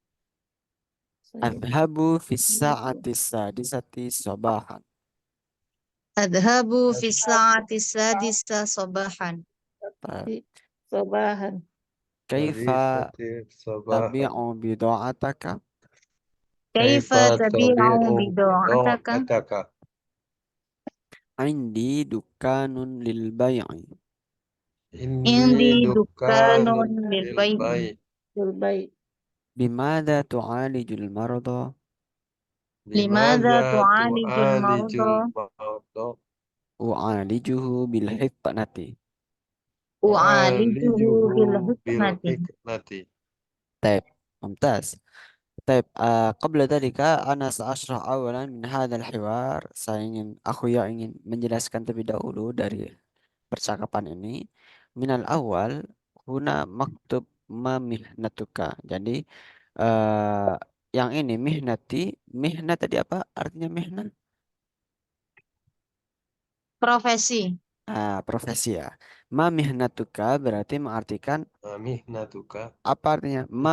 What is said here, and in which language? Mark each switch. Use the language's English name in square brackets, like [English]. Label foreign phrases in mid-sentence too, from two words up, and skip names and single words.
[Arabic] أذهب في الساعة السادسة صباحا. أذهب في الساعة السادسة صباحا. Sabahan. Kaifa الحادثة صباحا. تبيع بضاعتك? Kaifa Kaifa tabi'u tabi'u bida'ataka? bida'ataka? عندي دكان للبيع. Inni Indi dukanun dukkanun lil lil bai'i. bai'. للبيع'. بماذا تعالج المرضى? Limadha Limadza تعالج المرضى? تعالج المرضى? أعالجه بالحكمة. U'alijuhu Tu'alijuhu bil bil hikmati. hikmati. طيب ممتاز. طيب قبل ذلك أنا سأشرح أولا من هذا الحوار. [Indonesian] Aku ingin menjelaskan terlebih dahulu dari percakapan ini. [Arabic] من الأول هنا مكتوب ما مهنتك. [Indonesian] Jadi eh, yang ini mihnat tadi apa artinya mihnat? Profesi. Profesi ya. [Arabic] ما مهنتك [Indonesian] berarti mengartikan [Arabic] Mihnatuka. [Indonesian] apa artinya? Ma